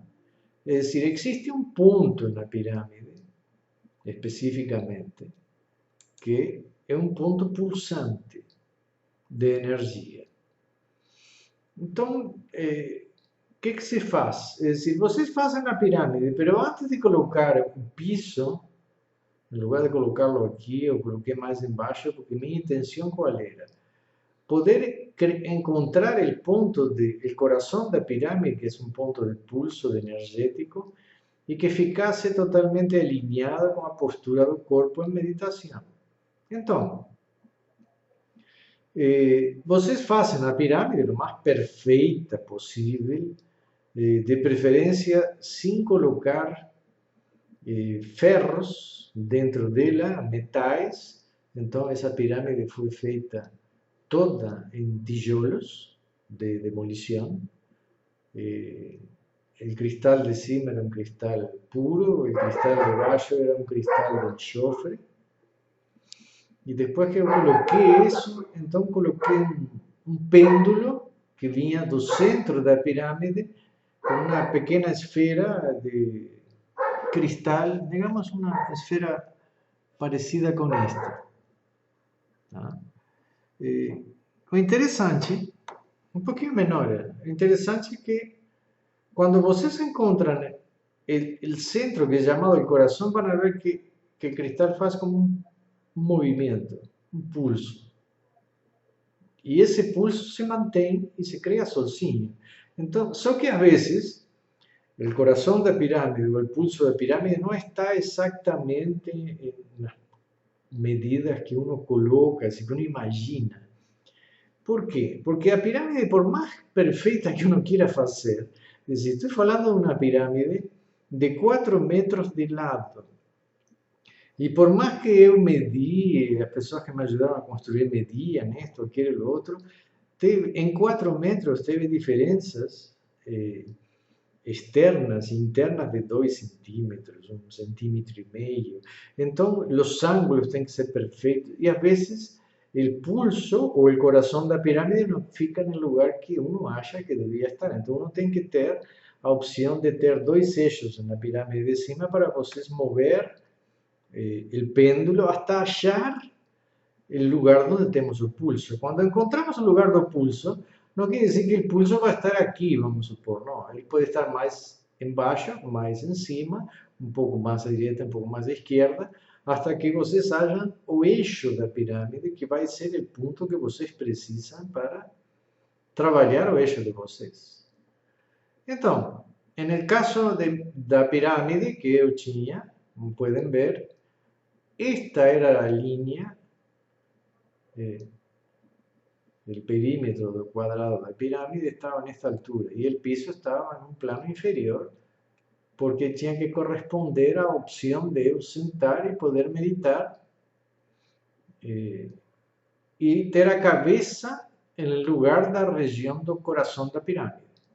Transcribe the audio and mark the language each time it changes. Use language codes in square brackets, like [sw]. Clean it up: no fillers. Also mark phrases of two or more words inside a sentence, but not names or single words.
[pt] É dizer, existe um ponto na pirâmide, especificamente, que é um ponto pulsante de energia. Então, o que se faz? É decir, vocês fazem a pirâmide, pero antes de colocar o piso, em lugar de colocá-lo aqui, eu coloquei mais embaixo, porque minha intenção qual era? [es] Poder encontrar el punto el corazón de la pirámide, que es un punto de pulso energético, y que ficase totalmente alineado con la postura del cuerpo en meditación. Entonces, [pt] vocês fazem a pirâmide lo mais perfeita possível, de preferência sem colocar ferros dentro dela, metais. Então, essa pirâmide foi feita toda en tijolos de demolición. [es] El cristal de cima era un cristal puro, el cristal de abajo era un cristal de enxofre. Y después que yo coloqué eso, entonces coloqué un péndulo que venía del centro de la pirámide con una pequeña esfera de cristal, digamos una esfera parecida con esta. ¿Ah? [pt] O interessante, um pouquinho menor, o interessante é que quando vocês encontram o centro que é chamado o coração, vão ver que o cristal faz como um movimento, um pulso. E esse pulso se mantém e se cria sozinho. Então, só que às vezes, o coração da pirâmide, ou o pulso da pirâmide, não está exatamente nas medidas que uno coloca, assim, [es] que uno imagina. ¿Por qué? Porque la pirámide, por más perfecta que uno quiera hacer, es decir, estoy hablando de una pirámide de 4 metros de lado. Y por más que yo medí, las personas que me ayudaron a construir medían esto, aquello, lo otro, en 4 metros tiene diferencias externas, internas de 2 centímetros, 1,5 centímetros. Entonces, los ángulos tienen que ser perfectos. Y a veces el pulso o el corazón de la pirámide no fica en el lugar que uno acha que debía estar. Entonces, uno tiene que tener la opción de tener 2 eixos en la pirámide de cima para vocês mover el péndulo hasta hallar el lugar donde tenemos el pulso. Cuando encontramos el lugar del pulso, no quiere decir que el pulso va a estar aquí, vamos a supor, no. Él puede estar más embaixo, más encima, un poco más a direita, un poco más a izquierda, hasta que vocês hayan [pt] o eixo da pirâmide, que vai ser o ponto que vocês precisam para trabalhar o eixo de vocês. Então, no caso da pirâmide que eu tinha, como podem ver, esta era a linha [es] el perímetro del cuadrado de la pirámide estaba en esta altura y el piso estaba en un plano inferior porque tenía que corresponder a la opción de sentar y poder meditar y tener la cabeza en el lugar de la región del corazón de la pirámide.